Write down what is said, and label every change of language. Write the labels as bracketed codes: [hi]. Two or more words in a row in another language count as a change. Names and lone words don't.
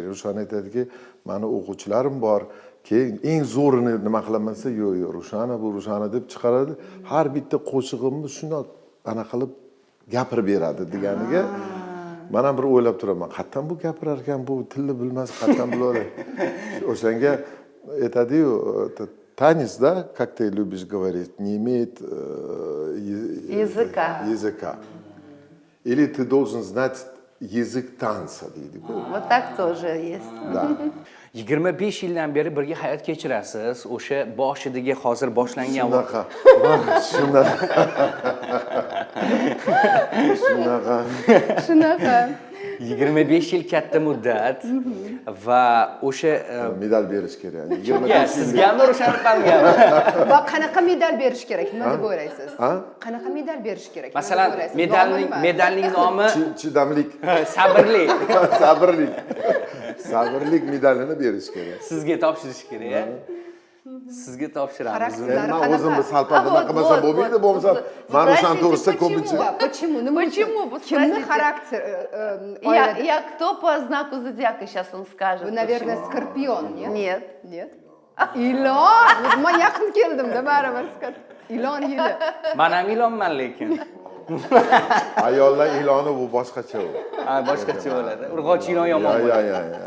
[uz] Rushana aytadiki, "Mani o'quvchilarim bor, keyin eng zo'rini nima qilaman desa, yo'q, Rushana bu Rushana deb chiqaradi. Har bitta qo'shig'imni shundoq ana qilib gapirib beradi" deganiga men ham bir o'ylab turaman. Qattan bu gapirar ekan, bu tilni bilmas, qattan biladi. O'shanga aytadi-yu, tanец, [ru] да, как ты любишь говорить, не имеет языка. Или ты должен знать языk tanца deydi. Вот так тоже есть. Да. [uz] 25 yildan beri birga hayot kechirasiz. O'sha boshidagi hozir boshlangan Shunaqa. Shunaqa. Shunaqa. Shunaqa. 25 yil katta muddat va o'sha Medal berish kerak. sizga ham o'shanib qolgan. Va qanaqa medal berish kerak? Nima deb o'ylaysiz? Ha? Qanaqa medal berish kerak? Masalan, medalning nomi Chidamlik. sabrli. Sabrlik. Sabrlik medalini berish kerak. Sizga topshirish kerak. Sizga topshiramiz. Xarakterlari Men o'zimni salpab nima qilmasam bo'lmaydi, bo'lmasa mana o'shan to'g'risida ko'pincha. Почему? Nima uchun? [ru] Почему? Вот [uz] Kimni [ru] спросите. [uz] xarakter? [ru] Я кто по знаку зодиака, сейчас он скажет. Вы, наверное, почему. скорпион, нет? Нет. Нет. [uz] Ilon. Men yaqin keldim-da, baribir. Ilon yili. Men ham ilonman lekin. Ayollar iloni bu boshqacha u. Ha, boshqacha bo'ladi. Urg'ochi ilon yomon Ya, bo'ladi. ya, ya.